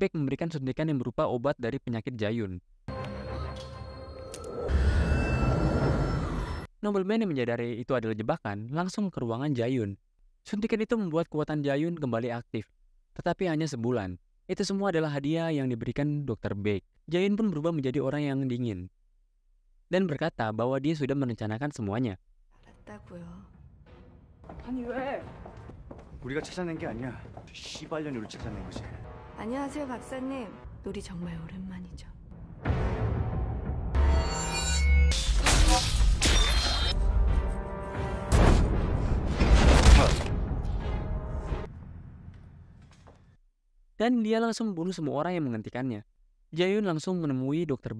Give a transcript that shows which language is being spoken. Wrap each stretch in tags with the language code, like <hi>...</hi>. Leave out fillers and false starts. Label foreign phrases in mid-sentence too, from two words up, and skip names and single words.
<id>Baek memberikan suntikan yang berupa obat dari penyakit Jae-yoon. Nobleman yang menyadari itu adalah jebakan langsung ke ruangan Jae-yoon. Suntikan itu membuat kekuatan Jae-yoon kembali aktif. Tetapi hanya sebulan. Itu semua adalah hadiah yang diberikan Dr. Baek. Jae-yoon pun berubah menjadi orang yang dingin. Dan berkata bahwa dia sudah merencanakan semuanya.</id> <ko>아니 왜? 우리가 찾아낸 게 아니야. 시발년이 우리 찾아낸 거지. 안녕하세요, 박사님. 놀이 정말 오랜만이죠.</ko> <id>Dan dia langsung membunuh semua orang yang menghentikannya. Jae-yoon langsung menemui Dr.</id>